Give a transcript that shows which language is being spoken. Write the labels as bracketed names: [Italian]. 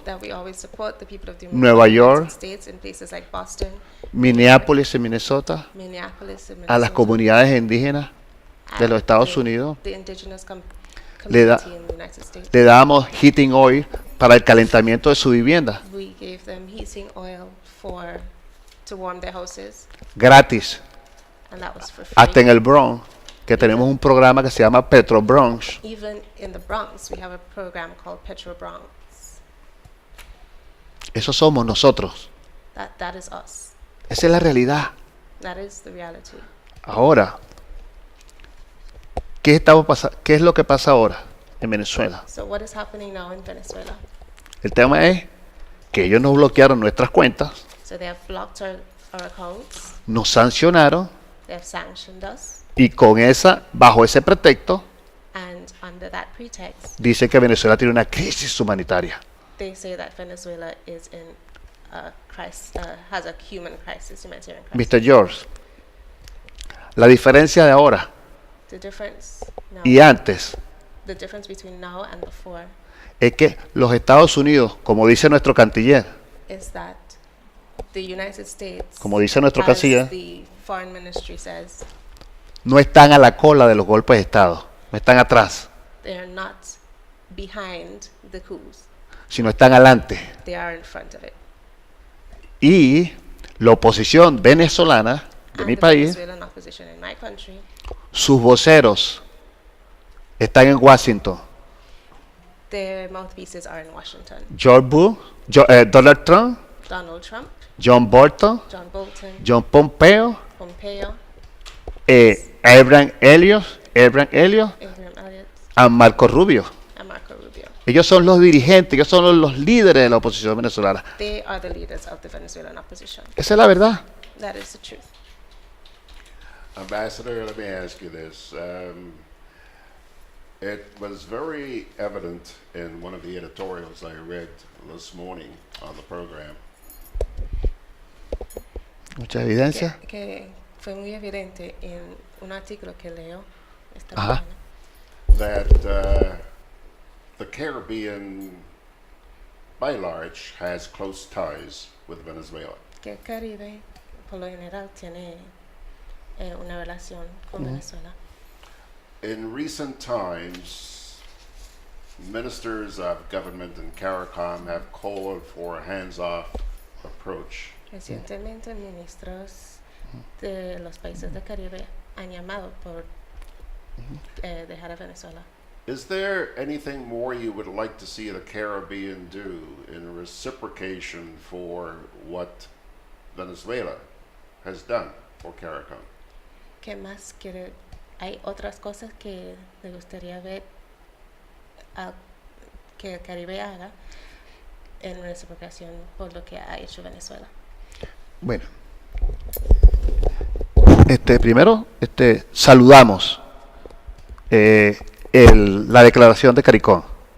[English] That we always support the people of the [Spanish] Nueva York, [English] United States in places like Boston, [Spanish] Minneapolis en Minnesota, [English] Minneapolis, and [Spanish] a las comunidades indígenas de los Estados Unidos. [English] the indigenous [Spanish] Le, [English] community in the United States. [Spanish] le damos heating oil para el calentamiento de su vivienda, [English] We gave them heating oil to warm their houses, [Spanish] gratis. [English] and that was for free. [Spanish] Hasta en el Bronx, que tenemos un programa que se llama Petro Bronx. [English] Even in the Bronx, we have a program called P.R.O. Bronx. [Spanish] Eso somos nosotros. [English] That is us. [Spanish] Esa es la realidad. [English] That is the reality. [Spanish] Ahora, ¿qué es lo que pasa ahora en Venezuela? [English] So what is happening now in Venezuela? [Spanish] El tema es que ellos nos bloquearon nuestras cuentas, [English] So they have blocked our accounts. [Spanish] nos sancionaron [English] They have sanctioned us, [Spanish] y bajo ese pretexto [English] and under that pretext, [Spanish] dice que Venezuela tiene una crisis humanitaria. [English] they say that Venezuela is in a crisis, has a humanitarian crisis. Mr. [Spanish] George, la diferencia de ahora [English] The difference now, [Spanish] y antes [English] the difference between now and before, [Spanish] es que los Estados Unidos, como dice nuestro canciller, [English] is that the United States, [Spanish] como dice nuestro [English] as [Spanish] canciller, [English] the foreign ministry says, [Spanish] no están a la cola de los golpes de Estado, no están atrás, [English] they are not behind the coups. [Spanish] sino están adelante. [English] They are in front of it. [Spanish] Y la oposición venezolana de [English] And [Spanish] mi [English] the [Spanish] país, [English] Venezuelan opposition in my country, [Spanish] sus voceros están en Washington. [English] their mouthpieces are in Washington. [Spanish] George Bush, Donald Trump, Donald Trump, John Bolton, John Bolton, John Pompeo, Pompeo, Abraham Elliot, Abraham Elliott, y Marco Rubio. [English] and Marco Rubio. [Spanish] Ellos son los dirigentes, ellos son los líderes de la oposición venezolana. [English] They are the leaders of the Venezuelan opposition. [Spanish] Esa es la verdad. [English] That is the truth. Ambassador, let me ask you this. It was very evident in one of the editorials I read this morning on the program. [Spanish] Mucha evidencia. Que fue muy evidente en un artículo que leo esta Ajá. mañana. [English] That the Caribbean, by and large, has close ties with Venezuela. [Spanish] Que el Caribe, por lo general, tiene una relación con Ujú. Venezuela. [English] In recent times, ministers of government in CARICOM have called for a hands-off approach. [Spanish] Recientemente, ministros de los países del Caribe han llamado por dejar a Venezuela. [English] Is there anything more you would like to see the Caribbean do in reciprocation for what Venezuela has done for CARICOM? [Spanish] ¿Qué más quiere? ¿Hay otras cosas que le gustaría ver que el Caribe haga en reciprocación por lo que ha hecho Venezuela? Bueno, primero saludamos la declaración de CARICOM.